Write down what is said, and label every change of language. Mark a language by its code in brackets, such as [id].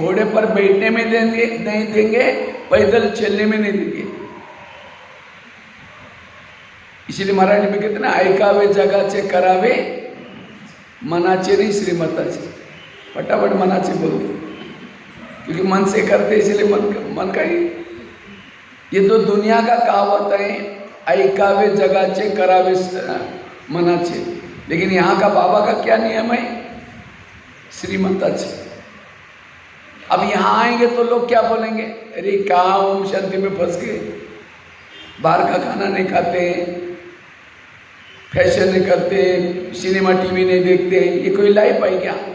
[hi] घोड़े पर बैठने में देंगे नहीं देंगे, पैदल चलने में नहीं देंगे। इसलिए मराठी में कहते ना, [mr] ऐकावे जगाचे करावे मनाचे [hi] नहीं श्रीमताचे। फटाफट मनाचे बोलो, क्योंकि मन से करते इसलिए मन का ही। ये तो दुनिया का कहावत है, [mr] ऐकावे जगाचे करावे मनाचे। [hi] लेकिन यहाँ का बाबा का क्या नियम है? श्रीमताचे। अब यहाँ आएंगे तो लोग क्या बोलेंगे? अरे कहाँ ओम शांति में फंस गए, बाहर का खाना नहीं खाते, फैशन नहीं करते, सिनेमा टीवी नहीं देखते, ये कोई लाइफ है क्या?